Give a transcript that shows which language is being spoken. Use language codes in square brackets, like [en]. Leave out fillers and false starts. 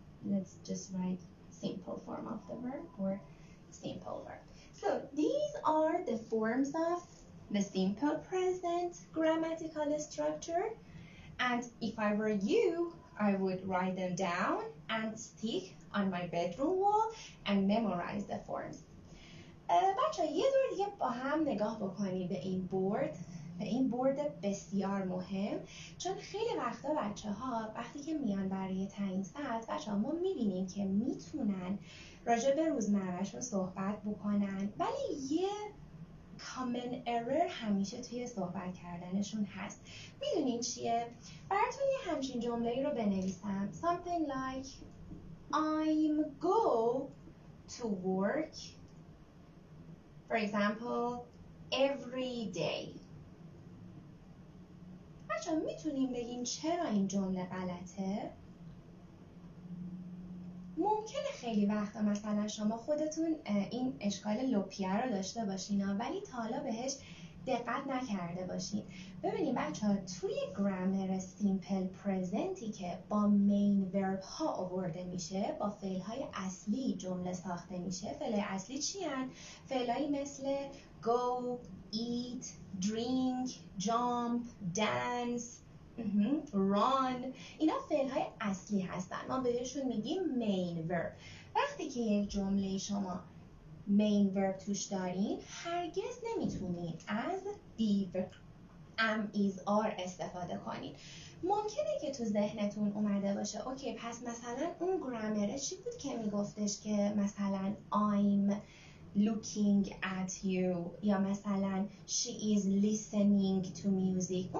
[en] let's just write simple form of the verb or simple verb. So these are the forms of the simple present grammatical structure, and if I were you, I would write them down and stick on my bedroom wall and memorize the forms. [fa] بچه یه دور دیگه با هم نگاه بکنید به این بورد بسیار مهم، چون خیلی وقتا بچه ها وقتی که میان برای تعیین سطح، بچه ها ما میبینیم که میتونن راجع به روزمرهشون صحبت بکنن، ولی یه common error همیشه توی صحبت کردنشون هست. میدونین چیه؟ براتون یه همچین جمله‌ای رو بنویسم. [en] Something like I'm go to work, for example, every day. [fa] بچه میتونیم بگیم چرا این جمله غلطه؟ ممکنه خیلی وقتا مثلا شما خودتون این اشکال لوپیه رو داشته باشین ولی تا حالا بهش دقت نکرده باشین. ببینید بچه‌ها توی گرامر سیمپل پرزنتی که با مین ورب ها آورده میشه، با فعل های اصلی جمله ساخته میشه. فعل اصلی چی هن؟ فعلایی مثل go, eat, drink, jump, dance, run. اینا فعل های اصلی هستن، ما بهشون میگیم مین ورب. وقتی که یک جمله شما مین ورب توش دارین، هرگز نمیتونید از be am is are استفاده کنید. ممکنه که تو ذهنتون اومده باشه اوکی پس مثلا اون گرامره چی بود که میگفتش که مثلا I'm looking at you یا مثلا she is listening to music.